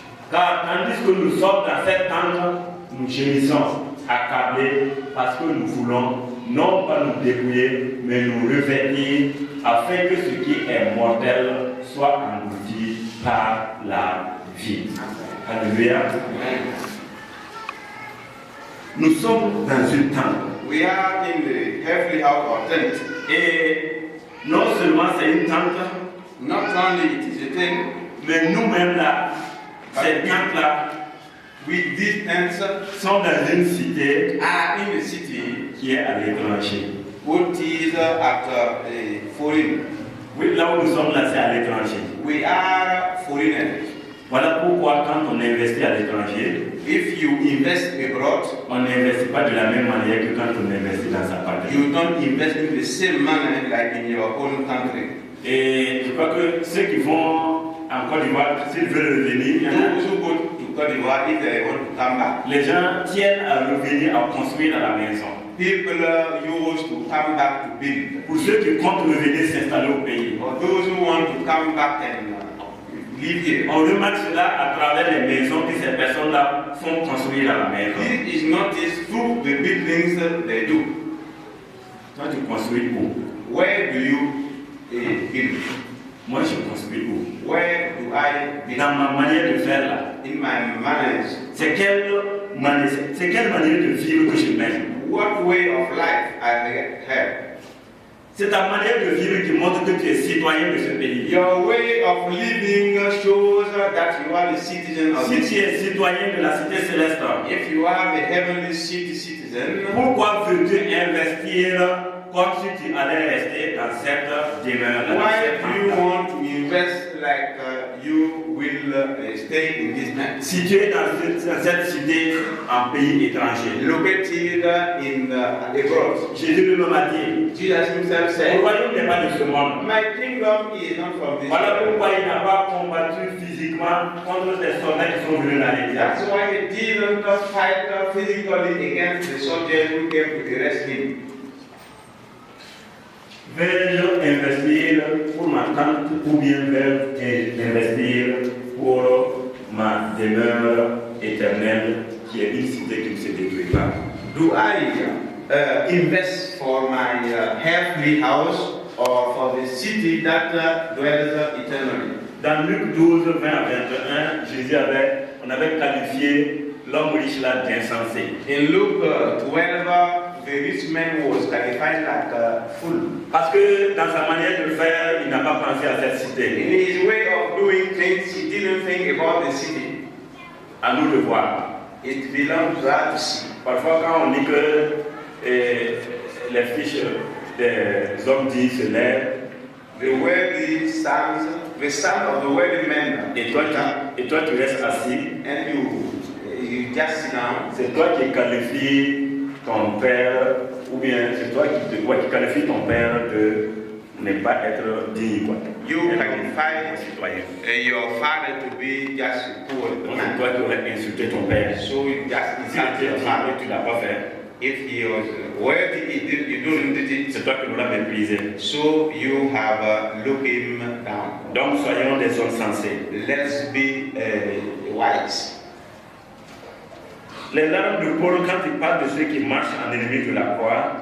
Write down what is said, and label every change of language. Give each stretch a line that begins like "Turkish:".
French: Car tandis que nous sommes dans cette tente, nous gémissons, accablés, parce que nous voulons non pas nous dépouiller, mais nous revêtir, afin que ce qui est mortel soit soit englouti par la vie. Alléluia. Nous sommes dans une tente.
English: We are in the heavenly house or tent.
French: Et non seulement c'est une tente,
English: Not only it is a tent,
French: mais nous-mêmes là, cette tente-là,
English: with these tents
French: sont dans une cité
English: are in the city,
French: qui est à l'étranger.
English: which is at a foreign.
French: Oui, là où nous sommes là, c'est à l'étranger.
English: We are foreigners.
French: Voilà pourquoi quand on investit à l'étranger,
English: If you invest abroad,
French: on n'investit pas de la même manière que quand on investit dans sa patrie.
English: you don't invest in the same manner like in your own country.
French: Et je crois que ceux qui vont en Côte d'Ivoire, s'ils veulent revenir, il y en a-
English: Those who go to Côte d'Ivoire, if they want to come back,
French: les gens tiennent à revenir à construire dans la maison.
English: people used to come back to build.
French: Pour ceux qui comptent revenir s'installer au pays,
English: For those who want to come back and live here,
French: on remarque cela à travers les maisons que ces personnes-là font construire dans la maison.
English: this is noticed through the buildings they do.
French: Toi, tu construis où?
English: Where do you build?
French: Moi, je construis où?
English: Where do I build?
French: Dans ma manière de faire là,
English: In my manners.
French: c'est quelle manière de vivre que je mène?
English: What way of life I have?
French: C'est ta manière de vivre qui montre que tu es citoyen de ce pays.
English: Your way of living shows that you are the citizen of
French: Si
English: this
French: tu es citoyen de la cité céleste,
English: If you are the heavenly citizen,
French: pourquoi veux-tu investir comme si tu allais rester dans cette demeure?
English: why do you want to invest like you will stay in this land?
French: Situé dans cette cité en pays étranger.
English: Located in abroad.
French: Jésus lui-même a dit,
English: Jesus himself
French: le
English: said,
French: royaume n'est pas de ce monde.
English: my kingdom is not from this
French: Voilà
English: world.
French: pourquoi il n'a pas combattu physiquement contre les soldats qui sont venus l'arrêter.
English: That's why he didn't fight physically against the soldiers who came to arrest him.
French: Vais-je investir pour ma tente ou bien vais-je investir pour ma demeure éternelle qui est une cité qui ne se détruit pas?
English: Do I invest for my heavenly house or for the city that dwells eternally?
French: Dans Luc 12, 20 à 21, Jésus on avait qualifié l'homme riche là d'insensé.
English: In Luke 12, the rich man was qualified like a fool.
French: Parce que dans sa manière de faire, il n'a pas pensé à cette
English: In
French: cité.
English: his way of doing things, he didn't think about the city.
French: À nous de voir.
English: It belongs to us to see.
French: Parfois, quand on dit que les fiches des hommes dits se lèvent,
English: The worldly sons, the son of the worldly man,
French: et toi tu restes assis,
English: and you just sit down.
French: c'est toi qui qualifies ton père, ou bien c'est toi qui qualifies ton père de ne pas être digne. Quoi.
English: You qualify
French: citoyen.
English: your father to be just a poor
French: Donc c'est
English: man.
French: toi qui aurais insulté ton père.
English: So you just
French: Si tu
English: insult
French: étais
English: your
French: digne,
English: father.
French: tu ne l'as pas fait,
English: If he was worthy, you don't do it.
French: c'est toi qui l'auras méprisé.
English: So you have looked him down.
French: Donc soyons des hommes sensés.
English: Let's be wise.
French: Les larmes de Paul, quand il parle de ceux qui marchent en ennemi de la croix,